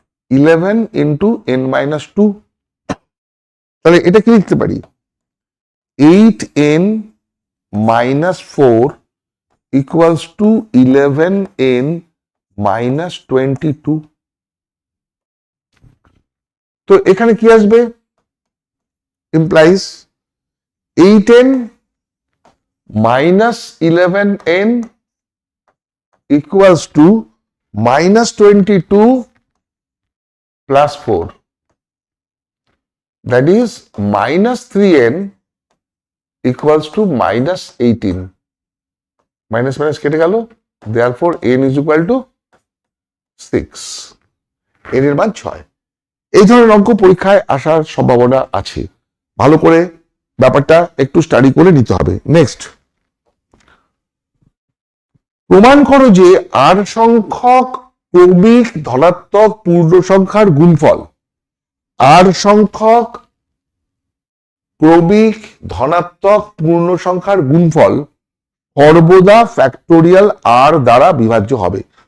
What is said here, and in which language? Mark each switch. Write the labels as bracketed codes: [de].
[en] 11 into n minus 2, [bn] তাহলে এটা কি লিখতে পারি [en] 8n minus 4 equals to 11n minus 22। [bn] তো এখানে কি আসবে, [en] implies 8n minus 11n equals to minus 22 plus 4, that is minus 3n equals to minus 18। [bn] Minus minus কেটে গেল, [en] therefore n is equal to 6, [bn] n এর মান 6। এই ধরনের অঙ্ক পরীক্ষায় আসার সম্ভাবনা আছে, ভালো করে ব্যাপারটা একটু স্টাডি করে নিতে হবে। নেক্সট, প্রমাণ করো যে আর সংখ্যক ক্রমিক ধনাত্মক পূর্ণ সংখ্যার গুণফল, আর সংখ্যক ক্রমিক ধনাত্মক পূর্ণ সংখ্যার গুণফল সর্বদা ফ্যাক্টোরিয়াল আর দ্বারা বিভাজ্য হবে।